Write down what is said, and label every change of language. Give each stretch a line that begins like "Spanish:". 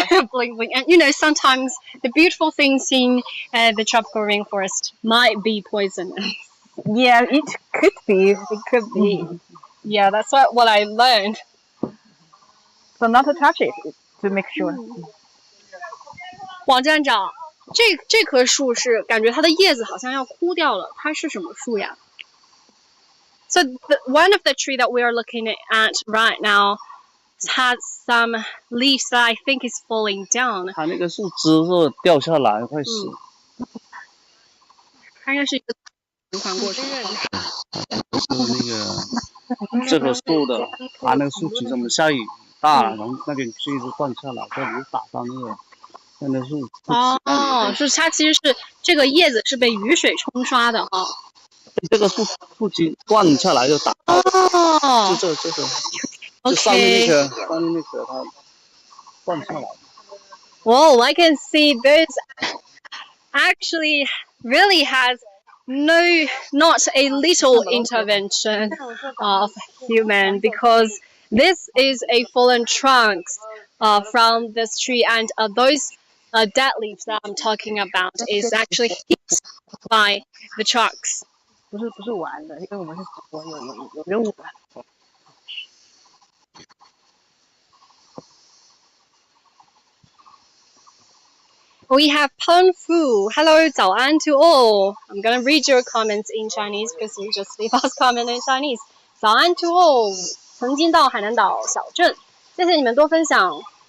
English: bling bling. And you know, sometimes the beautiful things in the tropical rainforest might be poisonous. Yeah, it could be. It could be. Yeah, that's what I learned. So not to touch it to make sure.
Chinese: 王站长，这棵树是感觉它的叶子好像要枯掉了，它是什么树呀？
English: So one of the tree that we are looking at right now has some leaves that I think is falling down.
Chinese: 它那个树枝是掉下来会死。它应该是一个循环过程。是那个这棵树的，它那个树其实我们下雨大了，然后那边树一直断下来，这里打到那个树。哦，是它其实是这个叶子是被雨水冲刷的哈。这个树枝断下来就打到。哦。就这个。就上面那棵它断下来。
English: Whoa, I can see this actually really has not a little intervention of human, because this is a fallen trunks from this tree, and those dead leaves that I'm talking about is actually hit by the trucks.
Chinese: 不是玩的，因为我们是有任务的。
English: We have Peng Fu. Hello,
Chinese: 早安
English: to all. I'm gonna read your comments in Chinese because you just leave us comment in Chinese.
Chinese: 早安
English: to all.
Chinese: 曾经到海南岛小镇，谢谢你们多分享。